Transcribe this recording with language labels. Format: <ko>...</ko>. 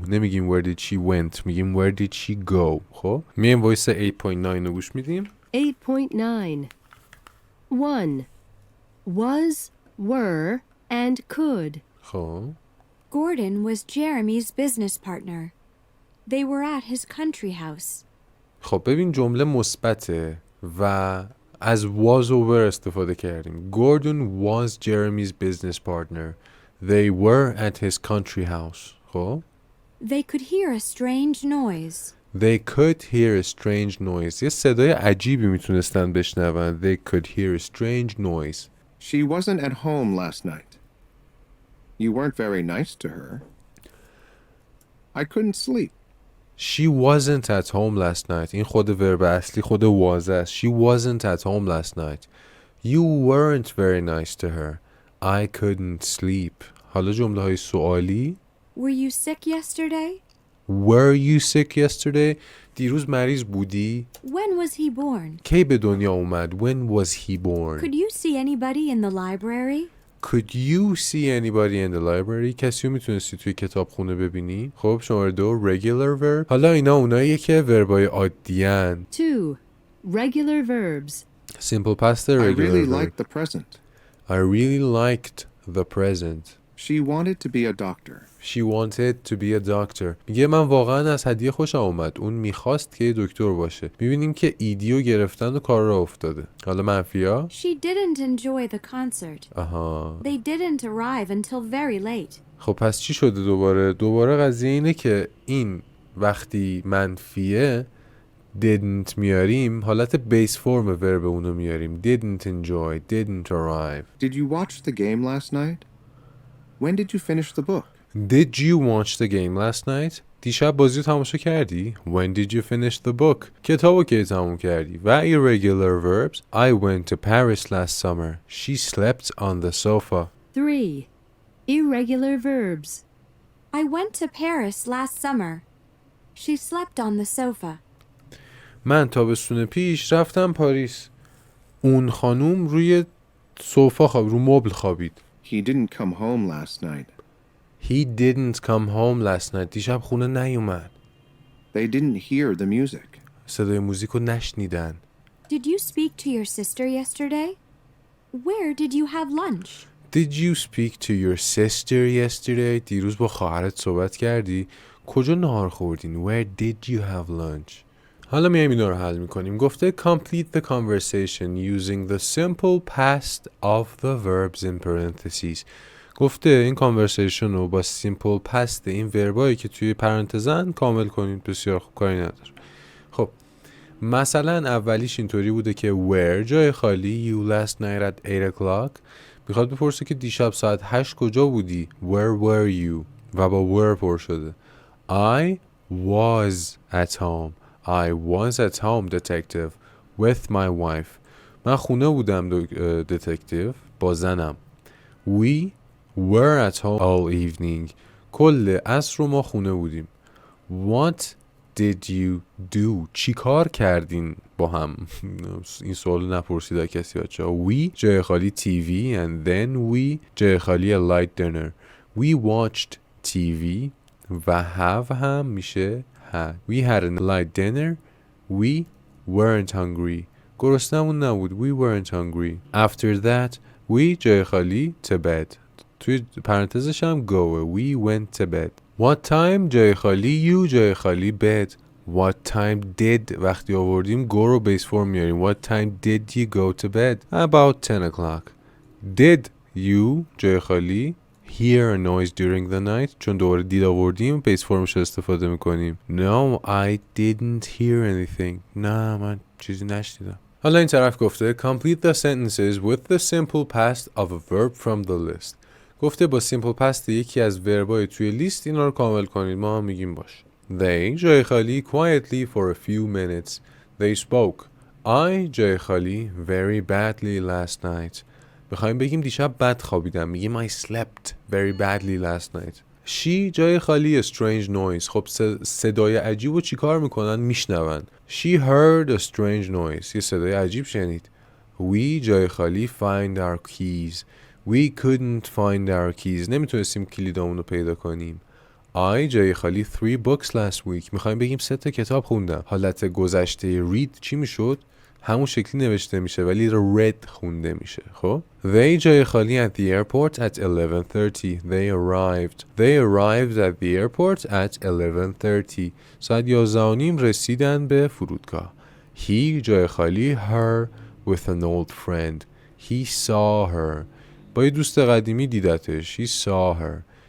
<fa>نمیگیم</fa> <en>where did she went. میگیم where did she go.</en> <fa>خب میایم وایس 8.9 رو گوش میدیم.</fa> <en>8.9 1. Was, were, and could.</en> <fa>خب</fa> <en>Gordon was Jeremy's business partner. They were at his country house.</en> <fa>خب ببین جمله مثبته و از was over استفاده کردیم.</fa> <en>Gordon was Jeremy's business partner. They were at his country house.</en> <fa>خب</fa> <en>They could hear a strange noise. They could hear a strange noise.</en> <fa>یه صدای عجیبی میتونستن بشنون.</fa> <en>They could hear a strange noise. She wasn't at home last night. You weren't very nice to her. I couldn't sleep. She wasn't at home last night.</en> <fa>این خود ورب اصلی خود was است.</fa> <en>She wasn't at home last night. You weren't very nice to her. I couldn't sleep.</en> <fa>حالا جمله های سوالی.</fa> <en>Were you sick yesterday? Were you sick yesterday?</en> <fa>دیروز مریض بودی؟</fa> <en>When was he born?</en> <fa>کی به دنیا اومد؟</fa> <en>When was he born? Could you see anybody in the library? Could you see anybody in the library?</en> <fa>کسی رو میتونستی توی کتابخونه ببینی؟ خب شماره 2 regular verb. حالا اینا اوناییه که وربای عادیان.</fa> <en>2. Regular verbs. Simple past I regular really verb. liked the present. I really liked the present. She wanted to be a doctor. She wanted to be a doctor.</en> <fa>میگه من واقعا از هدیه خوشم اومد. اون میخواست که یه دکتر باشه. میبینیم که ایدیو گرفتن و کار را افتاده. حالا منفیا؟</fa> <en>She didn't enjoy the concert.</en> <fa>آها.</fa> <en>They didn't arrive until very late.</en> <fa>خب پس چی شده دوباره؟ دوباره قضیه اینه که این وقتی منفیه didn't میاریم حالت base form verb اونو میاریم.</fa> <en>Didn't enjoy, didn't arrive. Did you watch the game last night? When did you finish the book? Did you watch the game last night?</en> <fa>دیشب بازی رو تماشا کردی؟</fa> <en>When did you finish the book?</en> <fa>کتابو کی تموم کردی؟ و irregular verbs.</fa> <en>I went to Paris last summer. She slept on the sofa. 3. Irregular verbs. I went to Paris last summer. She slept on the sofa.</en> <fa>من تابستون پیش رفتم پاریس. اون خانوم روی سوفا رو مبل خوابید.</fa> <en>He didn't come home last night. He didn't come home last night.</en> <fa>دیشب خونه نیومد.</fa> <en>They didn't hear the music.</en> <fa>صدای موزیک رو نشنیدن.</fa> <en>Did you speak to your sister yesterday? Where did you have lunch? Did you speak to your sister yesterday?</en> <fa>دیروز با خواهرت صحبت کردی؟ کجا نهار خوردین؟</fa> <en>Where did you have lunch?</en> <fa>حالا میایم اینا رو حل میکنیم. گفته</fa> <en>complete the conversation using the simple past of the verbs in parentheses.</en> <fa>گفته این conversation رو با simple past این وربایی که توی پرانتزن کامل کنید. بسیار خوب، کاری نداره. خب مثلا اولیش اینطوری بوده که where جای خالی</fa> <en>you last night at 8 o'clock.</en> <fa>میخواد بپرسه که دیشب ساعت 8 کجا بودی؟</fa> <en>Where were you؟</en> <fa>و با where پر شده.</fa> <en>I was at home. I was at home, detective, with my wife.</en> <fa>من خونه بودم detective با زنم.</fa> <en>We were at home all evening.</en> <fa>کل عصر رو ما خونه بودیم.</fa> <en>What did you do?</en> <fa>چی کار کردین با هم؟ این سوال نپرسیده کسی بچه‌ها.</fa> <en>We جای خالی TV and then we جای خالی a light dinner. We watched TV و have هم میشه had. We had a light dinner. We weren't hungry.</en> <fa>گرسنمون نبود.</fa> <en>We weren't hungry. After that, We جای خالی to bed.</en> <fa>توی پرانتزش هم</fa> <en>go. We went to bed. What time جای خالی you جای خالی bed. What time did</en> <fa>وقتی آوردیم go رو base form میاریم.</fa> <en>What time did you go to bed? About 10 o'clock. Did you جای خالی hear a noise during the night؟</en> <fa>چون دوباره did آوردیم base formش رو استفاده میکنیم.</fa> <en>No, I didn't hear anything.</en> <fa>نه من چیزی نشنیدم. حالا این طرف گفته</fa> <en>complete the sentences with the simple past of a verb from the list.</en> <fa>گفته با simple past یکی از وربای توی لیست اینا رو کامل کنید. ما هم میگیم باش.</fa> <en>They جای خالی quietly for a few minutes. They spoke. I جای خالی very badly last night.</en> <fa>میخوایم بگیم دیشب بد خوابیدم.</fa> <en>میگیم I slept very badly last night. She جای خالی strange noise.</en> <fa>خب صدای عجیب رو چی کار میکنن؟ میشنون.</fa> <en>She heard a strange noise.</en> <fa>یه صدای عجیب شنید.</fa> <en>We جای خالی find our keys. We couldn't find our keys.</en> <fa>نمیتونستیم کلیدامون رو پیدا کنیم.</fa> <en>I جای خالی 3 books last week.</en> <fa>میخوایم بگیم 3 تا کتاب خوندم. حالت گذشته read چی میشد؟ همون شکلی نوشته میشه ولی read خونده میشه.</fa> <en>خب They جای خالی at the airport at 11:30. They arrived at the airport at 11:30.</en> <fa>ساعت 11:30 رسیدن به فرودگاه.</fa> <en>He جای خالی her with an old friend. He saw her.</en> <fa>با یه دوست قدیمی دیدتش.</fa> <en>He saw her.</en>